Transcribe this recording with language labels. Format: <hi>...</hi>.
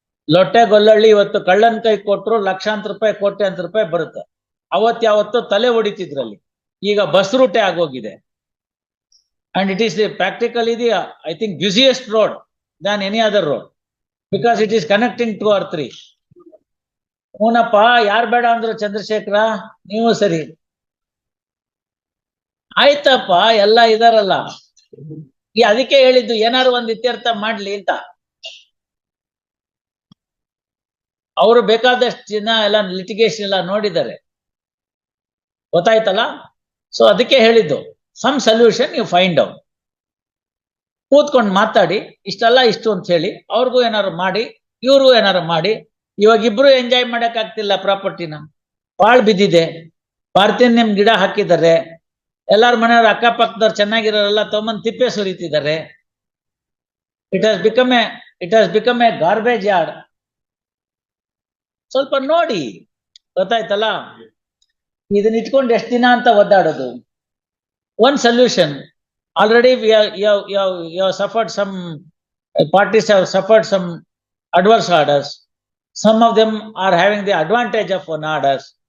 <kn>ಲೊಟ್ಟೆ ಗೊಲ್ಲಳ್ಳಿ ಇವತ್ತು ಕಳ್ಳನ್ ಕೈ ಕೊಟ್ರು ಲಕ್ಷಾಂತರ ರೂಪಾಯಿ, ಕೋಟ್ಯಾಂತರ ರೂಪಾಯಿ ಬರುತ್ತೆ. ಯಾವತ್ತು ತಲೆ ಹೊಡಿತಿದ್ರಲ್ಲಿ, ಈಗ ಬಸ್ ರೂಟೇ ಆಗೋಗಿದೆ.</kn> <en>And it is practically the, I think, busiest road than any other road, because it is connecting 2 or 3.</en> <kn>ಊನಪ್ಪ, ಯಾರ್ ಬೇಡ ಅಂದ್ರು ಚಂದ್ರಶೇಖರ, ನೀವು ಸರಿ ಆಯ್ತಪ್ಪ, ಎಲ್ಲ ಇದಾರಲ್ಲ. ಅದಕ್ಕೆ ಹೇಳಿದ್ದು ಏನಾರು ಒಂದು ಇತ್ಯರ್ಥ ಮಾಡ್ಲಿ ಅಂತ. ಅವರು ಬೇಕಾದಷ್ಟು ಜನ ಎಲ್ಲ ಲಿಟಿಗೇಷನ್ ಎಲ್ಲ ನೋಡಿದ್ದಾರೆ, ಗೊತ್ತಾಯ್ತಲ್ಲ? ಸೊ ಅದಕ್ಕೆ ಹೇಳಿದ್ದು,</kn> <en>Some solution you find out.</en> <kn>ಕೂತ್ಕೊಂಡು ಮಾತಾಡಿ, ಇಷ್ಟಲ್ಲ ಇಷ್ಟು ಅಂತ ಹೇಳಿ, ಅವ್ರಿಗೂ ಏನಾರು ಮಾಡಿ, ಇವ್ರಿಗೂ ಏನಾರು ಮಾಡಿ. ಇವಾಗ ಇಬ್ರು ಎಂಜಾಯ್ ಮಾಡಕ್ ಆಗ್ತಿಲ್ಲ ಪ್ರಾಪರ್ಟಿನ, ಬಾಳ್ ಬಿದ್ದಿದೆ. ಪಾರ್ಥೇನಿಯಂ ಗಿಡ ಹಾಕಿದ್ದಾರೆ, ಎಲ್ಲಾರ ಮನೆಯವ್ರ ಅಕ್ಕಪಕ್ಕದವ್ರು ಚೆನ್ನಾಗಿರೋರೆಲ್ಲ ತೊಗೊಂಬಂದ್ ತಿಪ್ಪೆ ಸುರಿತಿದ್ದಾರೆ.</kn> <en>It has become a garbage yard.</en> <kn>ಸ್ವಲ್ಪ ನೋಡಿ, ಗೊತ್ತಾಯ್ತಲ್ಲ? ಇದನ್ನ ಇಟ್ಕೊಂಡು ಎಷ್ಟು ದಿನ ಅಂತ ಒದ್ದಾಡೋದು?</kn> <en>One solution, already you have suffered some, parties have suffered some adverse orders. Some of them are having the advantage of one orders.</en>